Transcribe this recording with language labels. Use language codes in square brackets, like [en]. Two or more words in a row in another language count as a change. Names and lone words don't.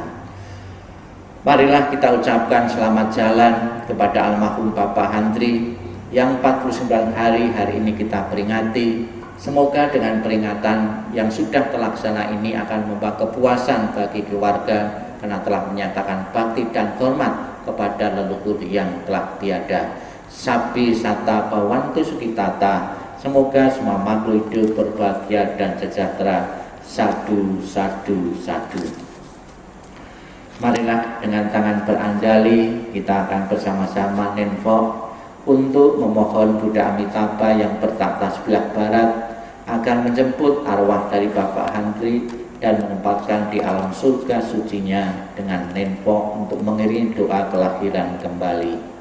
[id] Marilah kita ucapkan selamat jalan kepada almarhum Bapak Handri yang 49 hari ini kita peringati. Semoga dengan peringatan yang sudah terlaksana ini akan membawa kepuasan bagi keluarga karena telah menyatakan bakti dan hormat kepada leluhur yang telah tiada. [pi] Sapi sata pawantu sukitata. [id] Semoga semua makhluk hidup berbahagia dan sejahtera. [pi] Sadu, sadu, sadu. [id] Marilah dengan tangan beranjali kita akan bersama-sama nenfok untuk memohon Buddha Amitabha yang bertakhta sebelah barat agar menjemput arwah dari Bapak Handri dan menempatkan di alam surga sucinya dengan nenfok untuk mengiringi doa kelahiran kembali.